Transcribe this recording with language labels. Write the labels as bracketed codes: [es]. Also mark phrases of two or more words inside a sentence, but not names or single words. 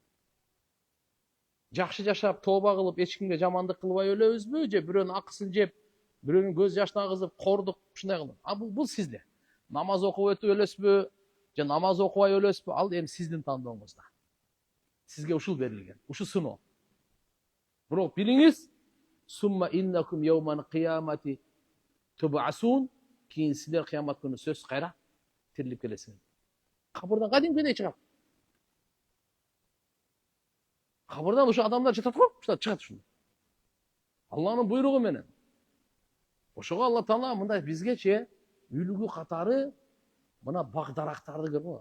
[ky] Жакшы жашап, тооба кылып, эч кимге жамандык кылбай өлөбүзбү, же бирөөнүн акысын жеп, бирөөнүн көз жашын агызып, кордук, ушундай кылып. Бул сизде. Намаз окуп өтүп өлөсүзбү, же намаз окубай өлөсүзбү? Ал эми сиздин тандооңузда. Сизге ушул берилген, ушул сыноо. Бирок билиңиз, [ar] ثم إنكم يوم القيامة تبعثون, [ky] кийин силер кыямат күнү сөз кайра тирилип келесиңер. Кабырдан кадимкидей чыгат. Кабырдан ушу адамдар жатат го, ушулар чыгат ушундай. Алланын буйругу менен. Ошого Алла Таала мындай бизгече үлгү катары мына бак-дарактарды көргөн.